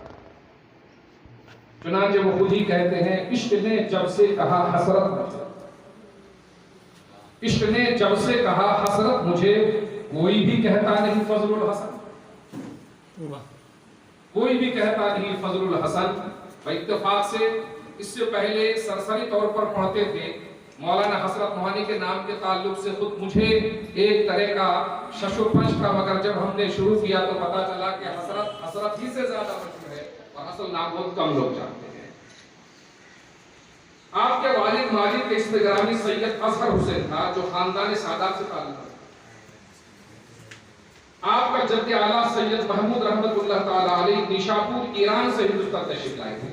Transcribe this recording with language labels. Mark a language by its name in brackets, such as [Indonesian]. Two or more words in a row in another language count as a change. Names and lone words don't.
[Urdu] چنانچہ وہ خود ہی کہتے ہیں، عشق نے جب سے کہا حسرت، عشق نے جب سے کہا حسرت، مجھے کوئی بھی کہتا نہیں فضل الحسن۔ کوئی بھی کہتا نہیں فضل الحسن. اتفاق سے اس سے پہلے سرسری طور پر پڑھتے تھے. مولانا حسرت موہانی کے نام کے تعلق سے خود مجھے ایک طرح کا شش و پنج تھا، مگر جب ہم نے شروع کیا تو پتا چلا کہ حسرت ہی سے زیادہ مشہور ہے اور اصل نام بہت کم لوگ جانتے ہیں. آپ کے والد ماجد کے اسم گرامی سید اظہر حسین تھا جو خاندان سادات سے تعلق ہے. آپ کا جد اعلیٰ سید محمود رحمت اللہ تعالی علیہ نیشاپور ایران سے ہندوستان تشریف لائے تھے.